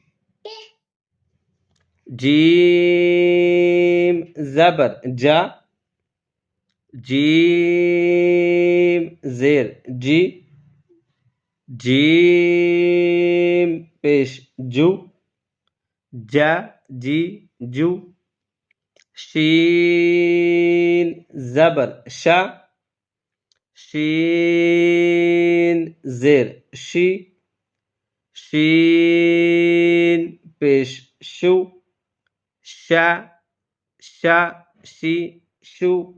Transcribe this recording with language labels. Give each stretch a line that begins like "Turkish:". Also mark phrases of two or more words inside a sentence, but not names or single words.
Urdu: جیم زبر جا، جیم زیر جی، جیم پیش جو، جا جی جو. شین زبر شا، شین زیر شی، شین پیش شو، شا شا شی شو.